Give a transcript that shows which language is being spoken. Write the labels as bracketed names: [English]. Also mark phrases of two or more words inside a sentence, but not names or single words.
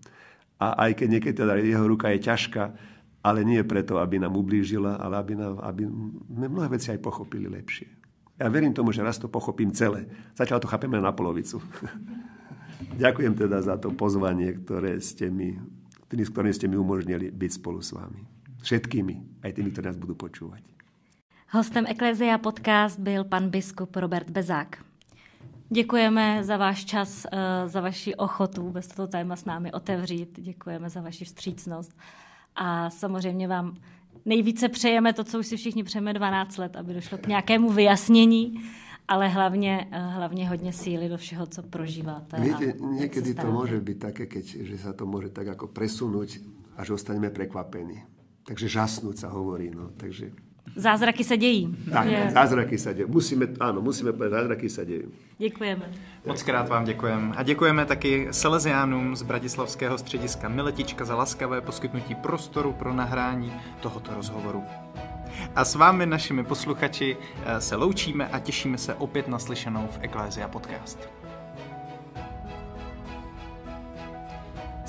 [Slovak] A aj keď niekedy teda jeho ruka je ťažká, ale nie preto, aby nám ublížila, ale aby mnohé veci aj pochopili lepšie. Ja verím tomu, že raz to pochopím celé. Zatiaľ to chápeme na polovicu. Ďakujem teda za to pozvanie, ktorým ste mi umožnili byť spolu s vami. Všetkými, aj tými, ktorí nás budú počúvať. [Czech] Hostem Ecclesia Podcast byl pan biskup Robert Bezák. Děkujeme za váš čas, za vaši ochotu vůbec toto téma s námi otevřít. Děkujeme za vaši vstřícnost. A samozřejmě vám nejvíce přejeme to, co už si všichni přejeme 12 let, aby došlo k nějakému vyjasnění, ale hlavně hodně síly do všeho, co prožíváte. [Slovak] Viete, niekedy to môže byť také, že sa to môže tak ako presunúť a že ostaneme prekvapení. Takže žasnúť sa hovorí. No. Takže... [Czech] Zázraky se dějí. Tak, zázraky se dějí. [Slovak] Musíme povedať, [Czech] zázraky se dějí. Děkujeme. Moc krát vám děkujeme. A děkujeme taky Salesiánům z bratislavského střediska Miletička za laskavé poskytnutí prostoru pro nahrání tohoto rozhovoru. A s vámi, našimi posluchači, se loučíme a těšíme se opět naslyšenou v Ecclesia Podcast.